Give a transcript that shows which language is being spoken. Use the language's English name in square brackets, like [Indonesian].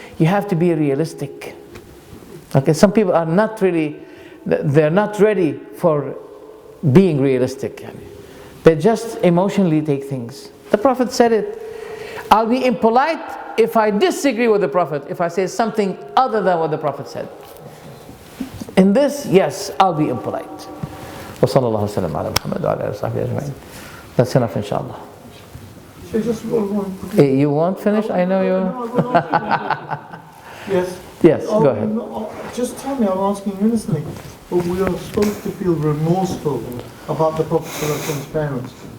[English] You have to be realistic. Okay, some people are not really, they're not ready for being realistic. They just emotionally take things. The Prophet said it. I'll be impolite if I disagree with the Prophet, if I say something other than what the Prophet said. In this, yes, I'll be impolite. [Arabic] وصلى الله وسلم على محمد وعلى آله وصحبه أجمعين. [English] That's enough, inshallah. So just one. You won't finish? I know you. Yes. Yes, go ahead. Just tell me, I'm asking innocently, but we are supposed to feel remorseful about the Prophet's parents.